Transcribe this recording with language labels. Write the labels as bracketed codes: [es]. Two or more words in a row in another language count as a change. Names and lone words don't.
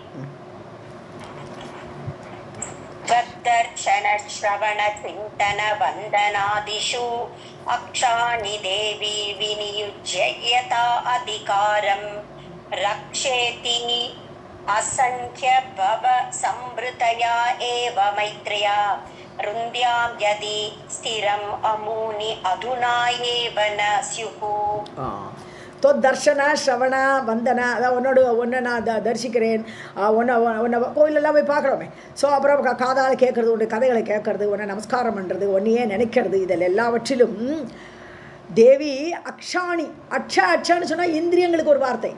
[sa] दर्शन श्रवण चिंतन वंदनादिषु अक्षाणि देवी विनियुज्य यथा अधिकारं रक्षेति असंख्य भव संवृतया एव मैत्र्या रुन्द्यां यदि स्थिरम् अमूनि अधुना एव न स्युः. [ta] तो [sa] दर्शन श्रवण वन्दन, [ta] அதான் ஒன்றை நான் தரிசிக்கிறேன், ஒன்றை கோயிலெல்லாம் போய் பார்க்குறோமே. ஸோ அப்புறம் காதால் கேட்குறது, உன்னுடைய கதைகளை கேட்குறது, உன்னை நமஸ்காரம் பண்ணுறது, ஒன்றையே நினைக்கிறது, இதில் எல்லாவற்றிலும் [sa] देवि अक्षाणि, [ta] அச்சான்னு சொன்னால் இந்திரியங்களுக்கு ஒரு வார்த்தை.